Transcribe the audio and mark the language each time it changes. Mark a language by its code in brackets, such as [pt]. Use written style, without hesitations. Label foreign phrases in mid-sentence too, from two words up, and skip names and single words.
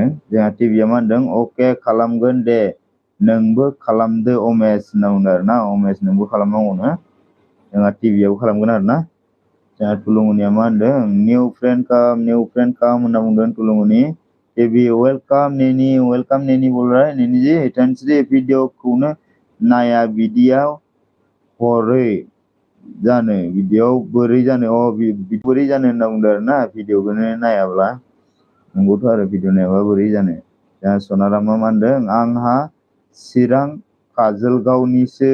[brx] जोंहा टिभिया मा होनदों अके खालामगोन दे नोंबो खालामदो अमेश होनना बुंदों आरोना। अमेश नोंबो खालामनांगौनो। जोंहा टिभियाबो खालामगोन आरोना। जोंहा तुलुमुनिया मा होनदों [en] new friend [brx] काम होनना बुंदों तुलुमुनि। [en] TV welcome [hi] नेनी बोल रहा है नेनी जी। [brx] धोनस्रि भिडिअखौनो नाया बिदियाव हरै जानो बिदियाव बोरै जानो बोरै जानो होनना बुंदों आरोना भिडिअखौनो नायाब्ला। नंगौथ' आरो भिडिअ नायाबा बोरै जानो। जोंहा सनारामा मा होनदों आंहा चिरां काजलगावनिसो।